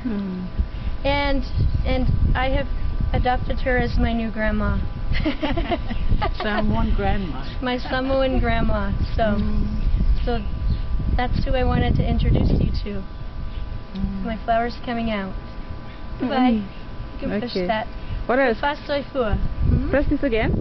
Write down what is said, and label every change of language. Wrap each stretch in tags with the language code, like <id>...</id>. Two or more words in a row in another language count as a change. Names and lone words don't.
<en>And I have adopted her as my new grandma. Samoan grandma. My Samoan grandma. So that's who I wanted to introduce you to. My flower's coming out. Goodbye. You can push that. What else?</en> <sm>Fa soy fua.</sm> <en>Press this again?</en>